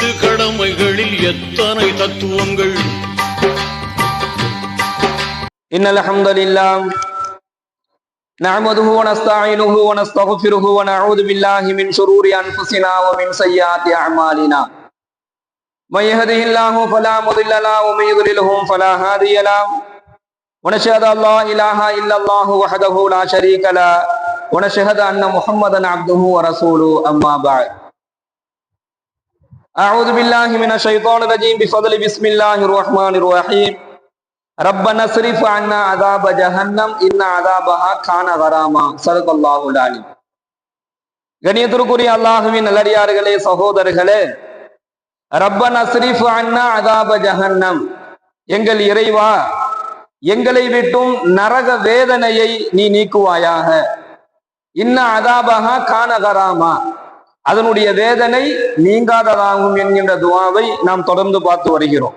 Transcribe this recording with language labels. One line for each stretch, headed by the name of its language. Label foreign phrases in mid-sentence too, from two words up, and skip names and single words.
Tamil: கடமைகளில் எத்தனை தத்துவங்கள்.
Arabic: إن الحمد لله نحمده ونستعينه ونستغفره ونعوذ بالله من شرور أنفسنا ومن سيئات أعمالنا. من يهده الله فلا مضل له ومن يضلله فلا هادي له ونشهد ان لا اله الا الله وحده لا شريك له ونشهد ان محمدا عبده ورسوله اما بعد. اعوذ بالله من الشيطان الرجيم بفضل بسم الله الرحمن الرحيم. ربنا اصرف عنا عذاب جهنم ان عذابها كان غراما. صدق الله العليم.
Tamil: கண்ணியத்திற்குரிய அல்லாஹ்வின் நல்லடியார்களே, சகோதரர்களே,
Arabic: ربنا اصرف عنا عذاب جهنم,
Tamil: எங்கள் இறைவா, எங்களை விட்டும் நரக வேதனையை நீ நீக்குவாயாக.
Arabic: إن عذابها كان غراما,
Tamil: அதனுடைய வேதனை நீங்காததாகும் என்கின்ற துஆவை நாம் தொடர்ந்து பார்த்து வருகிறோம்.